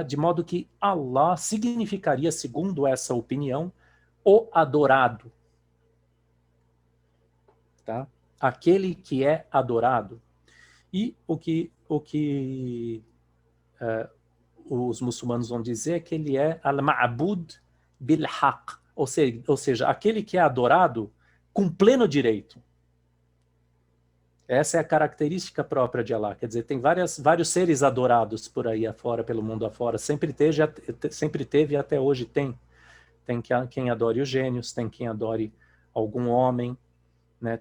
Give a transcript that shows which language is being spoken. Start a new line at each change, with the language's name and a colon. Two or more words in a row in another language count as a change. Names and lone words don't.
Portuguese: De modo que Allah significaria, segundo essa opinião, o adorado, tá? Aquele que é adorado. E o que os muçulmanos vão dizer é que ele é
Arabic: المعبود بالحق,
Portuguese: ou seja, aquele que é adorado com pleno direito. Essa é a característica própria de Allah. Quer dizer, tem vários seres adorados por aí afora, pelo mundo afora. Sempre teve e até hoje tem. Tem quem adore os gênios, tem quem adore algum homem, né?